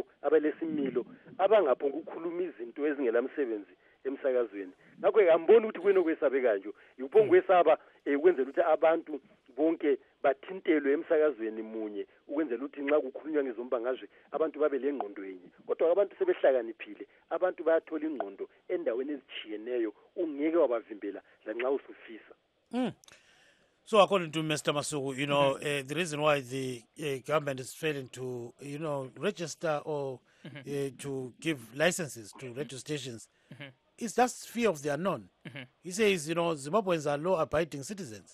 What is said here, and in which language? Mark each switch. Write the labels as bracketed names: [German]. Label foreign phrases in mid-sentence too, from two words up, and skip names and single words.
[North Ndebele] abalesimilo abangaphonga ukukhuluma izinto ezingelamsebenzi emsakazweni ngakho angiboni ukuthi kwenokwesaba kanje yikupho kwesaba ukwenzela ukuthi abantu bonke bathintelwe emsakazweni munye ukwenzela ukuthi nxa kukhulunywa ngezombangazwe abantu babe lengqondo yenye kodwa abantu sebehlakaniphile abantu bayathola ingqondo endaweni ezitshiyeneyo ungeke wabavimbela lanxa usufisa. [English] So according to Mr. Masuku, the reason why the government is failing to, register or to give licenses to radio stations is just fear of the unknown. He says, Zimbabweans are law-abiding citizens.